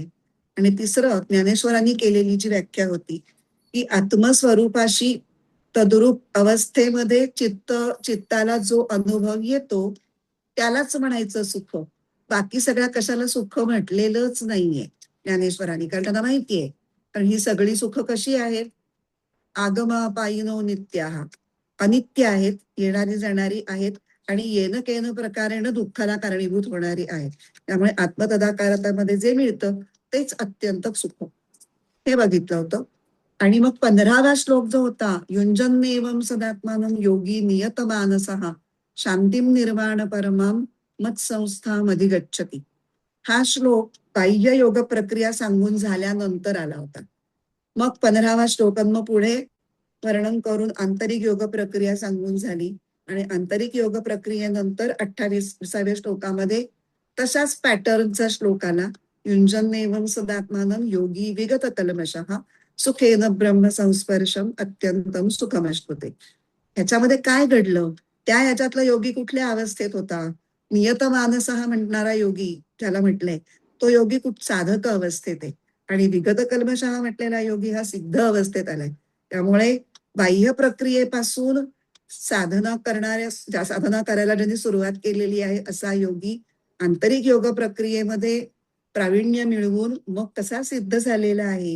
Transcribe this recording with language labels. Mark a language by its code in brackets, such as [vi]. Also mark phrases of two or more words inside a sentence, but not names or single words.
[mr] आणि तिसरं ज्ञानेश्वरांनी केलेली जी व्याख्या होती की आत्मस्वरूपाशी तद्रूप अवस्थेमध्ये चित्ताला जो अनुभव येतो त्यालाच म्हणायचं सुख. बाकी सगळ्या कशाला सुख म्हटलेलंच नाहीये ज्ञानेश्वरांनी. कारण त्यांना माहितीये कारण ही सगळी सुख कशी आहेत? [sa] आगमापायिनो नित्याः, [mr] अनित्य आहेत, येणारी जाणारी आहेत आणि [sa] येन केन प्रकारेण [mr] दुःखाला कारणीभूत होणारी आहेत. त्यामुळे आत्मतदाकारतामध्ये जे मिळतं तेच अत्यंत सुख. हे बघितलं होतं. आणि मग 15वा श्लोक जो होता [sa] युंजन्नेवम सदात्मानं योगी नियतमानसः शांतीम निर्वाण परमाम मत्संस्थामधिगच्छति. [mr] हा श्लोक बाह्य योग प्रक्रिया सांगून झाल्यानंतर आला होता. मग 15वा श्लोक मग पुढे वर्णन करून आंतरिक योग प्रक्रिया सांगून झाली आणि आंतरिक योग प्रक्रियेनंतर 28व्या श्लोकामध्ये तशाच पॅटर्नचा श्लोक आला. [sa] युंजन्नेवम सदात्मानं योगी विगत कल्मषः सुखेन ब्रह्म संस्पर्शम अत्यंतम सुखमश्नुते. [mr] ह्याच्यामध्ये काय घडलं? त्या ह्याच्यातला योगी कुठल्या अवस्थेत होता? नियतमानसः म्हणणारा योगी ज्याला म्हटलंय तो योगी खूप साधक अवस्थेत आहे आणि [sa] विगत कल्मषः [mr] म्हटलेला योगी हा सिद्ध अवस्थेत आलाय. त्यामुळे बाह्य प्रक्रियेपासून साधना करायला ज्यांनी सुरुवात केलेली आहे असा योगी आंतरिक योग प्रक्रियेमध्ये प्रावीण्य मिळवून मग कसा सिद्ध झालेला आहे.